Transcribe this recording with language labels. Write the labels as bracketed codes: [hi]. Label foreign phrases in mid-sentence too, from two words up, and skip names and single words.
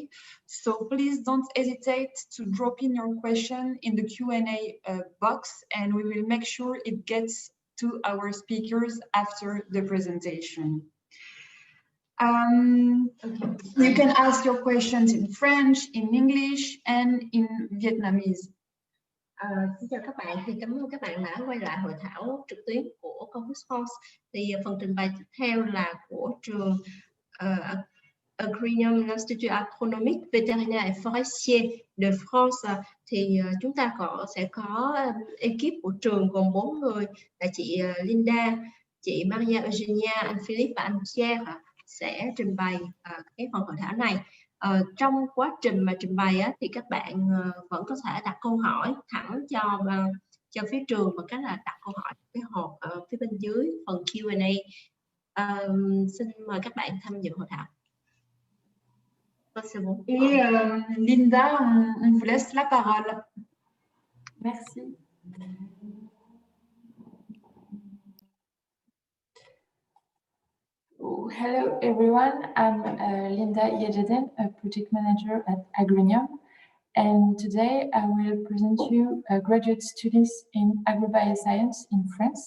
[en] So please don't hesitate to drop in your question in the Q&A box and we will make sure it gets to our speakers after the presentation. You can ask your questions in French, in English and in Vietnamese. [vi] Xin chào các bạn, thì cảm ơn các bạn đã quay lại hội thảo trực tuyến của Choisir France. Thì phần trình bày tiếp theo là của trường Agreenium Institut Agronomique Vétérinaire et Forestier de France. Thì chúng ta sẽ có ekip của trường gồm 4 người là chị Linda, chị Maria Eugenia, anh Philippe và anh Pierre sẽ trình bày cái phần hội thảo này. Trong quá trình mà trình bày thì các bạn vẫn có thể đặt câu hỏi thẳng cho phía trường bằng cách là đặt câu hỏi cái hộp ở phía bên dưới phần Q&A. Xin mời các bạn tham dự hội thảo. [fr] Et Linda, on vous laisse la parole. Merci. [en] Hello everyone, I'm Linda Yededen, a project manager at Agreenium, and today I will present you graduate studies in agrobioscience in France.